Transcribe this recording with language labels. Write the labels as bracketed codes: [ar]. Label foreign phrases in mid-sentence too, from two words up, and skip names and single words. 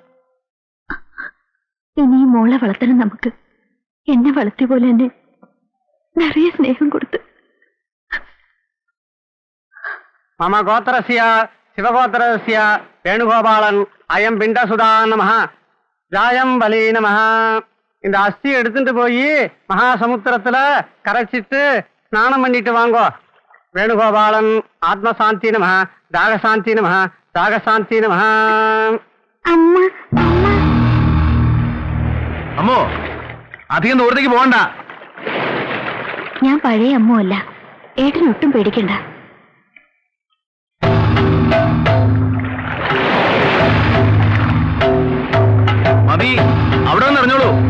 [ml] ഇനി ഈ മോളെ വളർത്തണം നമുക്ക്. എന്നെ വളർത്തിയ പോലെ തന്നെ നിറയെ സ്നേഹം കൊടുത്ത്. [sa] മമ ഗോത്രസ്യ ശിവഗോത്രസ്യ വേണുഗോപാലൻ അയം പിണ്ടസുധാ നമഃ രായം ബലീ നമഃ. [ta] இந்த அஸ்தி எடுத்துட்டு போய் மகாசமுத்திரத்துல கரைச்சிட்டு ஸ்நானம் பண்ணிட்டு வாங்கோ. [sa] வேணுகோபாலன் ஆத்மசாந்தி நம, தாகசாந்தி நம, தாகசாந்தி நம. [ml] അമ്മോ അധികം ദൂരത്തേക്ക് പോകണ്ട. ഞാൻ പഴയ അമ്മല്ല, ഏട്ടനൊട്ടും പേടിക്കണ്ട. മതി, അവിടെ വന്ന് അറിഞ്ഞോളൂ.